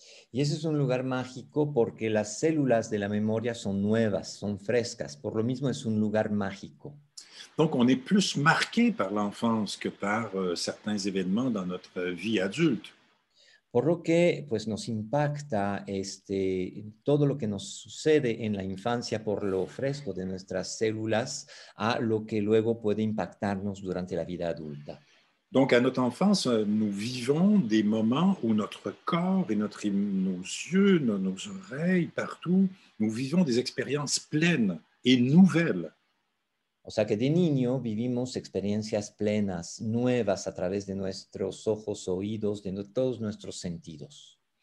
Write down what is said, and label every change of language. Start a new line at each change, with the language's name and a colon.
Spanish: Y ese es un lugar mágico porque las células de la memoria son nuevas, son frescas. Por lo mismo es un lugar mágico.
French: Donc, on est plus marqué par l'enfance que par certains événements dans notre vie adulte.
Spanish: Por lo que pues nos impacta todo lo que nos sucede en la infancia por lo fresco de nuestras células a lo que luego puede impactarnos durante la vida adulta.
French: Donc, à notre enfance, nous vivons des moments où notre corps et nos yeux, nos oreilles, partout, nous vivons des expériences pleines et nouvelles.
Spanish: O sea que de niño vivimos experiencias plenas, nuevas a través de nuestros ojos, oídos, de todos nuestros sentidos.